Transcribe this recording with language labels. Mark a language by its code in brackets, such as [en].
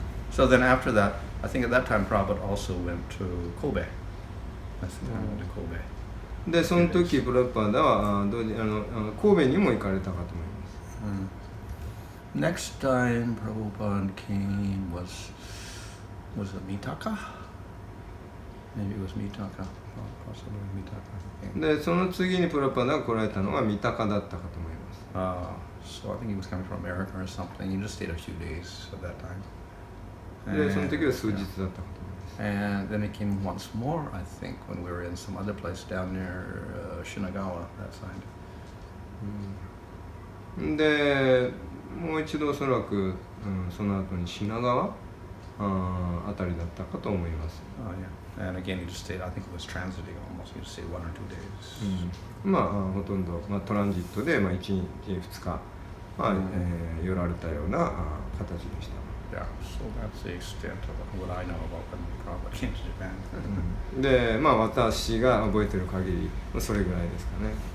[en] So then after that, I think at that time Prabhupada also went to Kobe. That's the time he went to Kobe. [ja] でその時プラブパーダは同時神戸にも行かれたかと思います。 [en] Next time Prabhupada came was it Mitaka? Maybe it was Mitaka. Possibly Mitaka. [ja] でその次にプラブパーダが来られたのは三鷹だったかと思います。 [en] So I think he was coming from America or something. He just stayed a few days at that time. [ja] でその時は数日だったかと思います。 [en] And then he came once more, I think, when we were in some other place down near Shinagawa, that side. [ja] でもう一度おそらく、その後に品川あたりだったかと思います。 [en] Oh yeah. And again, he just stayed. I think it was transiting almost. He just stayed 1 or 2 days. [ja] まあほとんど、トランジットで、1日2日、寄られたような形でした。 [en] Yeah, so that's the extent of what I know about when Prabhupada came to Japan. [ja] で、私が覚えてる限り、それぐらいですかね。